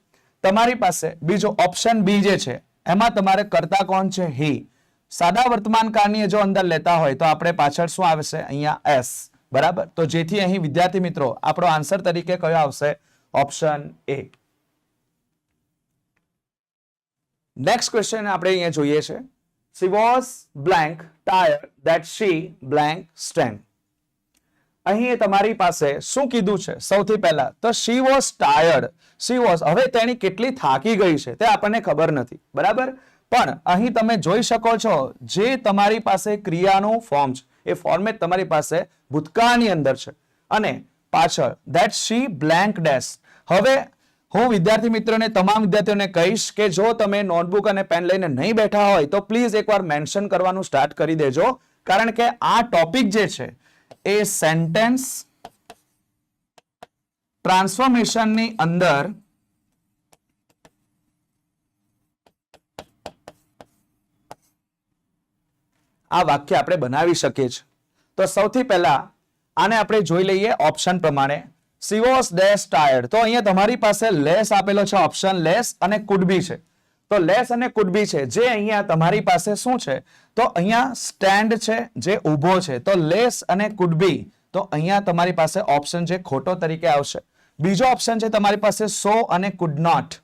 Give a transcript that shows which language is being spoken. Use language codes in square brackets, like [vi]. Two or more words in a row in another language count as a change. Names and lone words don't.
[gu] તમારી પાસે બીજો [en] option B [gu] જે છે એમાં તમારે કરતા કોણ છે? હી. સાદા વર્તમાન કાળની જો અંદર લેતા હોય તો આપણે પાછળ શું આવશે? અહીંયા એસ. બરાબર, તો જેથી અહીં વિદ્યાર્થી મિત્રો આપણો આન્સર તરીકે કયો આવશે? ઓપ્શન એ. [en] next question [gu] આપણે અહીંયા જોઈએ છે. [en] She was blank tired that she blank stand. [gu] અહીં તમારી પાસે શું કીધું છે? સૌથી પહેલા તો [en] she was tired. She was, [gu] હવે તેની કેટલી થાકી ગઈ છે તે આપણને ખબર નથી. બરાબર, પણ અહીં તમે જોઈ શકો છો જે તમારી પાસે ક્રિયાનું ફોર્મ છે એ ફોર્મેટ તમારી પાસે ભૂતકાળની અંદર છે અને પાછળ [en] that she blank dash. [gu] હવે હું વિદ્યાર્થી મિત્રોને, તમામ વિદ્યાર્થીઓને કહીશ કે જો તમે નોટબુક અને પેન લઈને નહીં બેઠા હોય તો પ્લીઝ એકવાર મેન્શન કરવાનું સ્ટાર્ટ કરી દેજો, કારણ કે આ ટોપિક જે છે એ [en] sentence transformationની [gu] અંદર આ વાક્ય આપણે બનાવી શકીએ છીએ. તો સૌથી પહેલા આને આપણે જોઈ લઈએ ઓપ્શન પ્રમાણે. [en] She was dash tired. [gu] તો અહીંયા તમારી પાસે લેસ આપેલો છે, [en] option less [gu] અને [en] could be [gu] છે. તો લેસ અને [en] could be [gu] છે, જે અહીંયા તમારી પાસે શું છે? તો અહીંયા સ્ટેન્ડ છે, જે ઊભો છે. તો લેસ અને [en] could be, [gu] તો અહીંયા તમારી પાસે ઓપ્શન જે ખોટો તરીકે આવશે. બીજો ઓપ્શન છે તમારી પાસે સો અને [en] could not.